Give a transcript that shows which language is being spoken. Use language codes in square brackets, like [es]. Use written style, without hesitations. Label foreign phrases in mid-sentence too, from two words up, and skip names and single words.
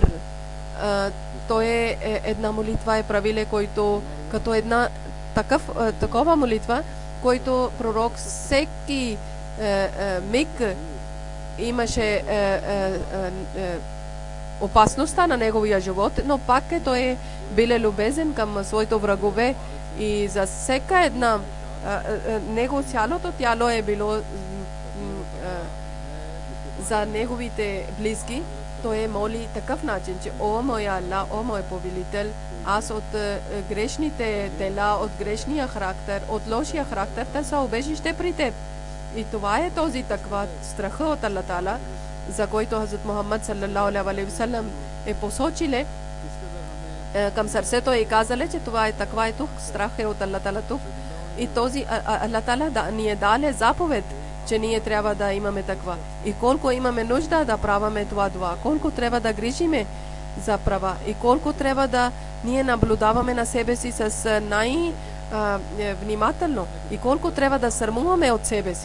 [bg] Той е една молитва е правиле, който като една такова молитва, който пророк всеки миг имаше опасността на неговия живот, но пак той е бил любезен към своите врагове и за всяка една него цялото тяло е било за неговите близки. Той е моли такъв начин, че о моя Аллах, о мой повелител, аз от грешните дела, от грешния характер, от лошия характер, да са убежище при теб. И това е този таква страха от [ar] الله تعالى, [bg] за който Хазрат Мухаммад [ar] صلى الله عليه وسلم [bg] е посочиле към сърцето и казале, че това е таква е тук, страх е от [ar] الله تعالى [bg] тук. И този [ar] الله تعالى [bg] ни е даде заповед, че ние трябва да имаме таква. И колко имаме нужда да праваме това, колко трябва да грижиме за права и колко трябва да ние наблюдаваме на себе си с внимателно и колко трябва да срамуваме от себе си.